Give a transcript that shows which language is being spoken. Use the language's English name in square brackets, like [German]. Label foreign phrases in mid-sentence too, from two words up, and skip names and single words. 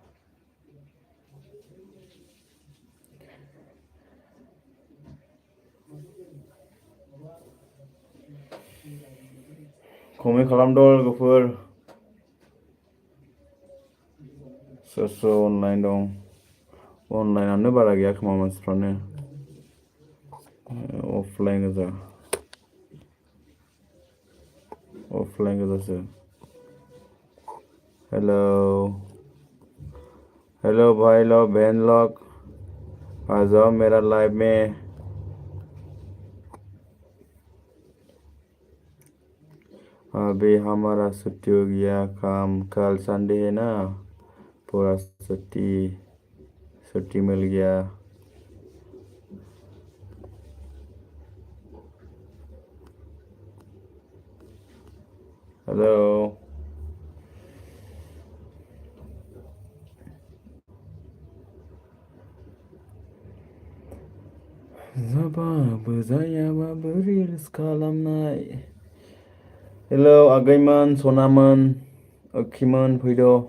[Bodo] कमेन्ट खालामद' लोगोफोर, सोर सोर अनलाइन दं? अनलाइनानो बारा गैया खोमा मानसिफ्रानो, अफलाइन गोजा, अफलाइन गोजासो। [Hindi] हेलौ हेलो भाई लोग, बहन लोग, आ जाओ मेरा लाइव में। अभी हमारा छुट्टी हो गया, काम कल संडे है ना, पूरा छुट्टी मिल गया। हेलो, [Bodo] जाबाबो जायाबाबो रिल्स खालामनाय। हेलौ आगैमोन, सनामोन, ओखिमोन, फैद'।